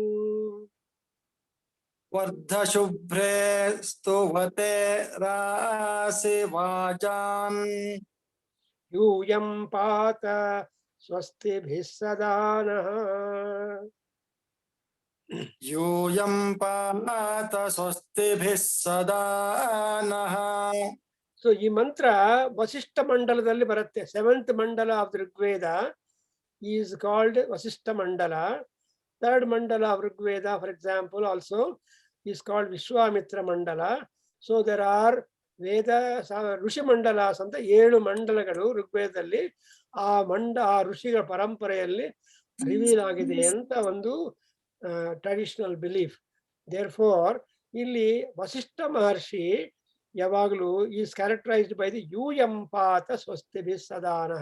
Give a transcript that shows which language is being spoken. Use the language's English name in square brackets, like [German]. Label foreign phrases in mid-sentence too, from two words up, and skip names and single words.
[Sanskrit] वर्ध शुभ्रे स्तुवते रासि वाजान्. यूयं पात स्वस्तिभिः सदानः. यूयं पात स्वस्तिभिः सदानः. [Kannada] So ಈ ಮಂತ್ರ ವಸಿಷ್ಠ ಮಂಡಲದಲ್ಲಿ ಬರುತ್ತೆ. [English] 7th mandala of the Rigveda is called Vasishtha Mandala. 3rd mandala of Rigveda, for example, also is called Vishwamitra Mandala. So there are Veda Rushi Mandalas [Kannada] ಅಂತ 7 ಮಂಡಲಗಳು ಋಗ್ವೇದದಲ್ಲಿ ಆ ಋಷಿಗಳ ಪರಂಪರೆಯಲ್ಲಿ ರಿವೀಲ್ ಆಗಿದೆ ಅಂತ ಒಂದು [English] traditional belief. Therefore [Kannada] ಇಲ್ಲಿ ವಸಿಷ್ಠ ಮಹರ್ಷಿ ಯಾವಾಗಲೂ [English] is characterized by the [Sanskrit] यूयंपात स्वस्तिभि सदानः.